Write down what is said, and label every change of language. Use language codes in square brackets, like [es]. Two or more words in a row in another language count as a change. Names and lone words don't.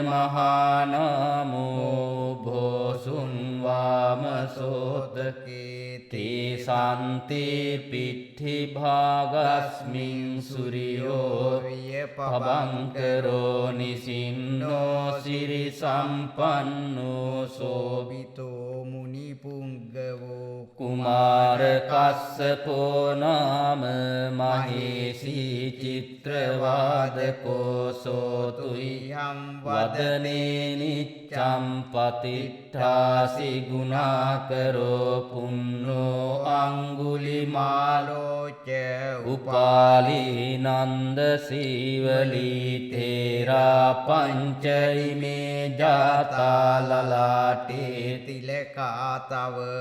[pi] මහානමෝ භෝසුන් වාමසෝතකේ තේ සන්ති පිට්ඨි භාගස්මින් සුරියෝ විය පබංකරෝ නිසින්නෝ සිරි සම්පන්නෝ සෝබිතෝ මුනි පුංගවෝ කුමාර කස්සපෝ නාම මහේසී චිත්‍රවාදකෝ සෝතුයම් වදනේ නිච්ඡම් පතිට්ඨාසි ගුණාකරෝ පුන්නෝ අංගුලිමාලෝච උපාලී නන්ද සීවලී තේරා පංචයිමේ ජාතා ලලාටේ තිලකා තව